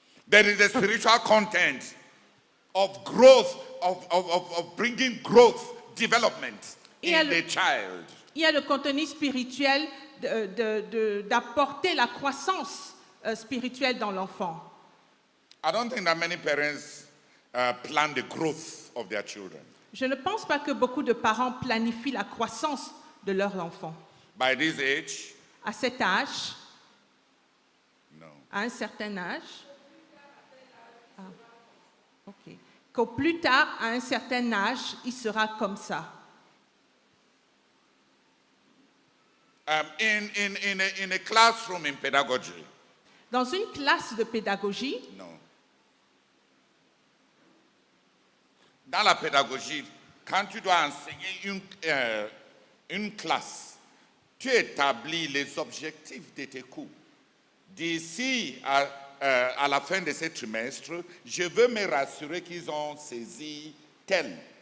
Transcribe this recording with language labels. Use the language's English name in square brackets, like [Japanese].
[English] There is a spiritual content of growth, of bringing growth, development in the child. [French] Il y a le contenu spirituel d'apporter la croissance spirituelle dans l'enfant. [English] I don't think that many parents plan the growth of their children. [French] Je ne pense pas que beaucoup de parents planifient la croissance de leurs enfants. [English] By this age? [French] À cet âge? [English] No. [French] À un certain âge? Ah, ok. Qu'au plus tard, à un certain âge, il sera comme ça. [English] In a classroom in pedagogy. [French] Dans une classe de pédagogie? Non. Dans la pédagogie, quand tu dois enseigner une classe, tu établis les objectifs de tes cours. D'ici à la fin de ce trimestre, je veux me rassurer qu'ils ont saisi tel.